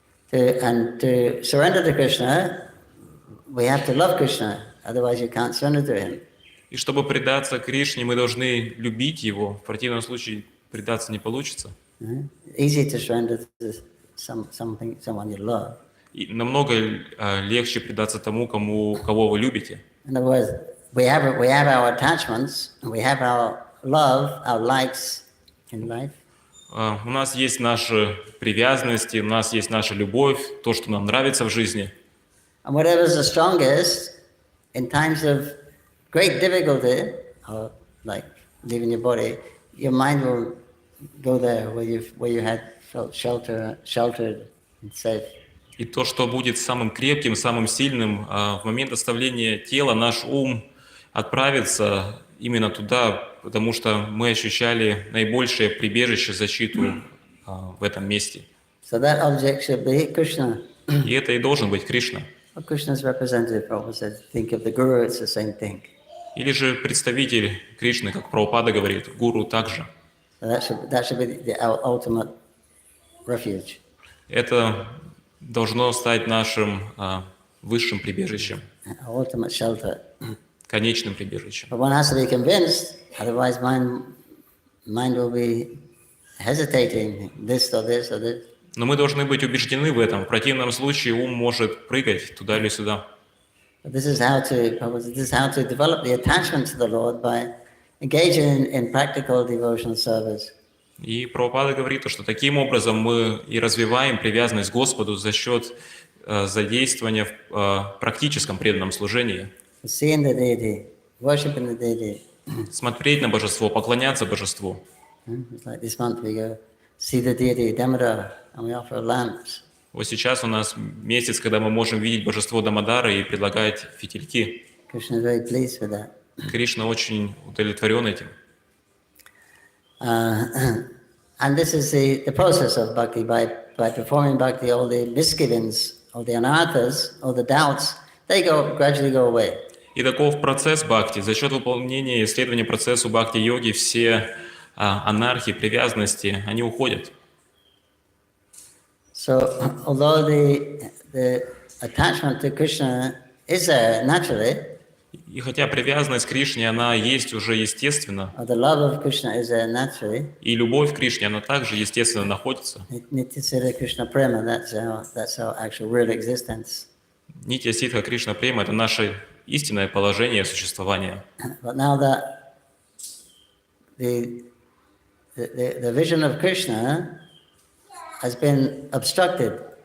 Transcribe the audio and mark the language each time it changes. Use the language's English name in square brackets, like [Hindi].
[English] To surrender to Krishna, we have to love Krishna, otherwise you can't surrender to Him. [Russian] И чтобы предаться Кришне, мы должны любить Его. В противном случае предаться не получится. [English] Easy to surrender to someone you love. [Russian] И намного легче предаться тому, кого вы любите. [English] In other words, we have our attachments, we have our love, our likes in life. [Russian] У нас есть наши привязанности, у нас есть наша любовь, то, что нам нравится в жизни. [English] And whatever is the strongest, in times of great difficulty, or like leaving your body, your mind will go there where you had felt sheltered and safe. [Russian] И то, что будет самым крепким, самым сильным, в момент оставления тела наш ум отправится именно туда, потому что мы ощущали наибольшее прибежище, защиту в этом месте. [English] So that object should be Krishna. [Russian] И это и должен быть Кришна. [English] Well, Krishna's representative, Prabhu said, think of the Guru, it's the same thing. [Russian] Или же представитель Кришны, как Прабхупада говорит, гуру также. [English] So that should be our ultimate refuge. [Russian] Это должно стать нашим высшим прибежищем, [English] Our ultimate shelter. [Russian] конечным прибежищем. [English] But one has to be convinced, otherwise mind will be hesitating, this or this or this. [Russian] Но мы должны быть убеждены в этом. В противном случае ум может прыгать туда или сюда. [English] But this is how to develop the attachment to the Lord by engaging in practical devotional service. [Russian] И Прабхупада говорит, что таким образом мы и развиваем привязанность к Господу за счет задействования в практическом преданном служении. [English] Seeing the deity, worshiping the deity. [Russian] Смотреть на божество, поклоняться божеству. [English] It's like this month we go see the deity, Damodar, and we offer lamps. [Russian] Вот сейчас у нас месяц, когда мы можем видеть божество Дамодара и предлагать фитильки. [English] Krishna is very pleased with that. [Russian] Кришна очень удовлетворен этим. [English] And this is the process of bhakti. By performing bhakti, all the misgivings, all the anarthas, all the doubts, they gradually go away. [Russian] И таков процесс бхакти. За счет выполнения и исследования процессу бхакти-йоги все анархии, привязанности, они уходят. [English] So, although the attachment to Krishna is there naturally, [Russian] И хотя привязанность к Кришне, она есть уже естественно, [English] or the love of Krishna is there naturally, [Russian] и любовь к Кришне, она также естественно находится. [English] Nitya Krishna Prema, that's our actual real existence. [Russian] Нитья Ситха Кришна Према – это наше истинное положение существования. [English] But now that the vision of Krishna has been obstructed.